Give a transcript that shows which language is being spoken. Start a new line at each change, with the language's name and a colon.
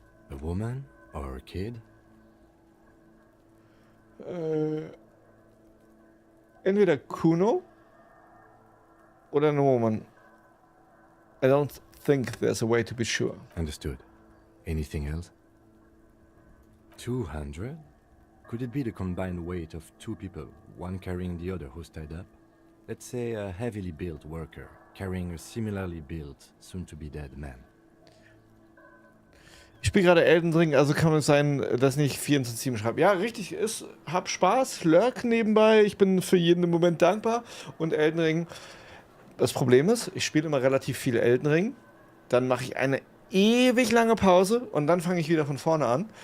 English: A woman or a kid?
German: Entweder Kuno oder eine Woman.
English: I don't think there's a way to be sure. Understood. Anything else? 200? Could it be the combined weight of 2 people, one carrying the other who's tied up? Let's say a heavily built worker carrying a similarly built, soon-to-be-dead man.
German: Ich spiele gerade Elden Ring, also kann es sein, dass ich nicht 24/7 schreibe. Ja, richtig, hab Spaß, lurk nebenbei, ich bin für jeden im Moment dankbar. Und Elden Ring, das Problem ist, ich spiele immer relativ viel Elden Ring, dann mache ich eine ewig lange Pause und dann fange ich wieder von vorne an.